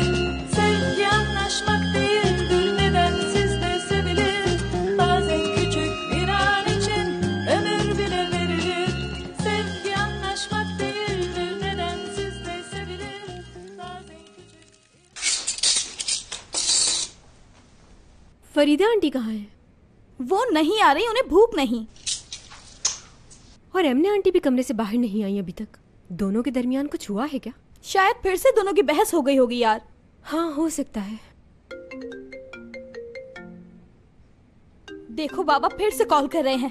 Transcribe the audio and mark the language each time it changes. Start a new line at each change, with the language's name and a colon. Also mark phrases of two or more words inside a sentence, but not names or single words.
Turkish: Sevgi anlaşmak değildir, nedensiz de sevilir. Bazen küçük bir an için ömür bile verilir. Sevgi anlaşmak değildir, nedensiz de sevilir. Bazen küçük...
Hindi: फरीदा आंटी कहाँ है? वो नहीं आ रही, उन्हें भूख नहीं। और एमने आंटी भी कमरे से बाहर नहीं आई अभी तक। दोनों के दरमियान कुछ हुआ है क्या? शायद फिर से दोनों की बहस हो गई होगी यार। हाँ, हो सकता है। देखो बाबा फिर से कॉल कर रहे हैं।